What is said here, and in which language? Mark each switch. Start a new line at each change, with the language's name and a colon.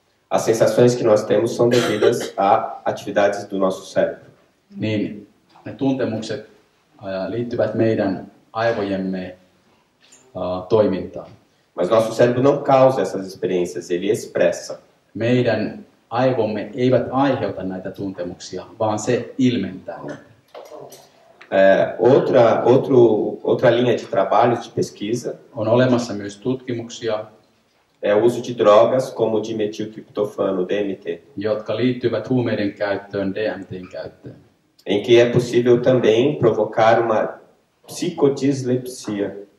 Portuguese: as sensações que nós temos são devidas a atividades do nosso cérebro.
Finnish: Niin ne tuntemukset liittyvät meidän aivojemme toimintaan.
Portuguese: Mas nosso cérebro não causa essas experiências, ele expressa.
Finnish: Meidän aivomme eivät aiheuta näitä tuntemuksia, vaan se ilmentää niitä.
Portuguese: Outra linha de trabalho, de pesquisa,
Finnish: on olemassa myös tutkimuksia,
Portuguese: é o uso de drogas como dimetiltriptofano, DMT,
Finnish: jotka liittyvät huumeiden käyttöön, DMT:n käyttöön.
Portuguese: Em que é possível também provocar uma psicodislipsia.